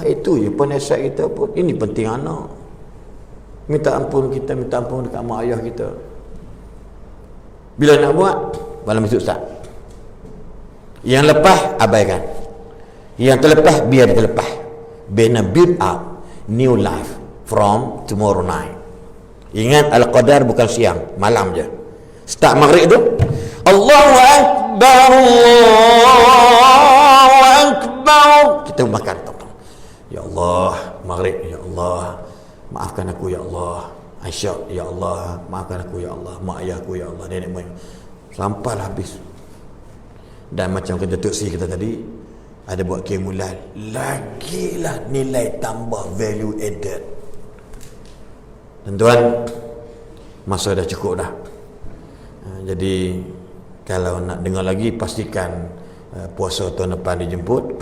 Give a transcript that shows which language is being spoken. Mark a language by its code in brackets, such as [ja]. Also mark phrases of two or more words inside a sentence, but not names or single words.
[ms] Itu je pun nasihat kita pun. Ini penting anak. Minta ampun kita, minta ampun dekat mak ayah kita. Bila nak buat, malam besok start. Yang lepas, abaikan. Yang terlepas, biar terlepas. [en] Bina build up new life from tomorrow night. [ms] Ingat Al-Qadar bukan siang, malam je. Start maghrib tu, [ar] الله أكبر، الله أكبر. [ms] Kita makan. [ar] يا الله، مغرب، يا الله. [ms] maafkan aku [ar] ya Allah. [ms] Aisyah, [ar] ya Allah, [ms] maafkan aku [ar] ya Allah. [ms] Mak ayahku [ar] ya Allah, [ms] nenek moyang. Sampailah habis. Dan macam kata Tok Sri kita tadi, ada buat kemulan, lagilah nilai tambah [en] value added. [ms] Tuan-tuan, masa dah cukup dah. Jadi kalau nak dengar lagi, pastikan puasa tahun depan dijemput.